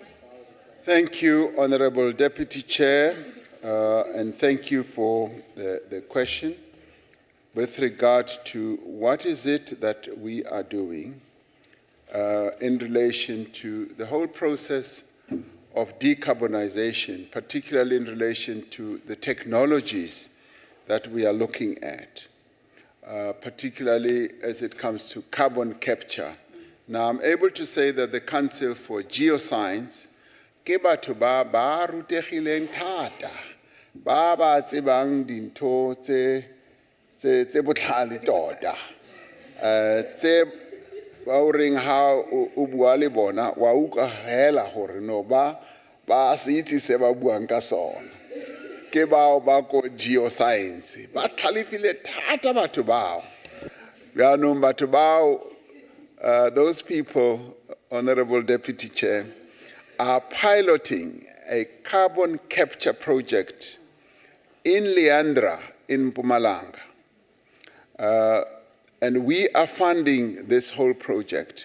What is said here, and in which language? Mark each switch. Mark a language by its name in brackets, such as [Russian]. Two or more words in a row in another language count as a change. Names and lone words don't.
[English] Thank you, Honorable Deputy Chair, and thank you for the question with regard to what is it that we are doing in relation to the whole process of decarbonization, particularly in relation to the technologies that we are looking at, particularly as it comes to carbon capture. Now, I'm able to say that the Council for Geoscience [Tswana] ke batho ba rutegileng thata, ba tsebang dintho tse botlhale tota, tse ba o reng ha o bua le bona wa utlwa hela gore no ba se itse se ba buang ka sona ke bao ba ko geoscience ba tlhalefile thata batho bao yaanong batho bao [English] those people, Honorable Deputy Chair, are piloting a carbon capture project in Leandra in Mpumalanga. And we are funding this whole project.